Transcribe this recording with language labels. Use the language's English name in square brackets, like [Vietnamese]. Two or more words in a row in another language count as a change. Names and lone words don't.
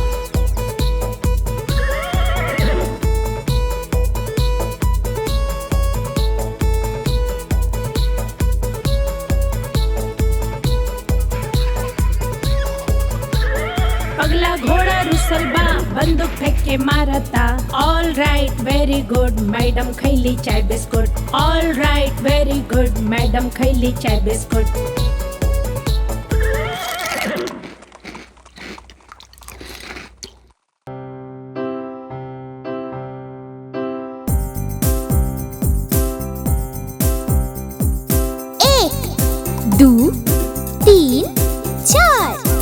[Bhojpuri] पगला घोड़ा रुसल बा, बंदूक फेंक के मारता। [English] all right very good, [Bhojpuri] मैडम खैली चाय बिस्कुट। [English] all right very good, [Bhojpuri] मैडम खैली चाय बिस्कुट। एक 2 3 4।